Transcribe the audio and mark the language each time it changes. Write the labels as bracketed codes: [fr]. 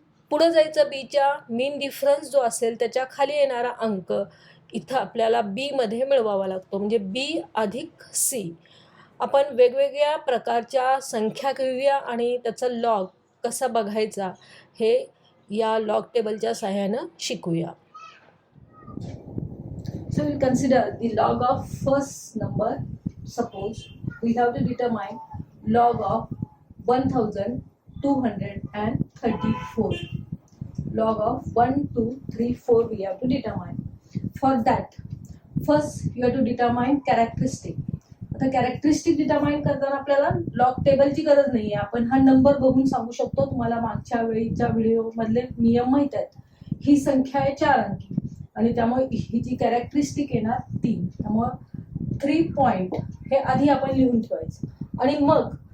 [mr] पुढं जायचं बीच्या मीन डिफरन्स जो असेल त्याच्या खाली येणारा अंक इथं आपल्याला बीमध्ये मिळवावा लागतो. म्हणजे बी अधिक सी. आपण वेगवेगळ्या प्रकारच्या संख्या घेऊया आणि त्याचा लॉग कसा बघायचा हे या लॉग टेबलच्या सहाय्यानं शिकूया. [en] So we'll consider the log of first number. Suppose we have to determine log of 1234. Log of 1, 2, 3, 4 we have to determine. For that, first you have to determine characteristic. [mr] आता characteristic determine करताना आपल्याला log टेबलची गरज नाही आहे. आपण हा number बघून सांगू शकतो. तुम्हाला मागच्या वेळीच्या व्हिडिओ मधले नियम माहीत आहेत. ही संख्या आहे 4 अंकी आणि त्यामुळे ही जी कॅरेक्टरिस्टिक येणार 3. त्यामुळं 3 पॉईंट हे आधी आपण लिहून ठेवायचं आणि मग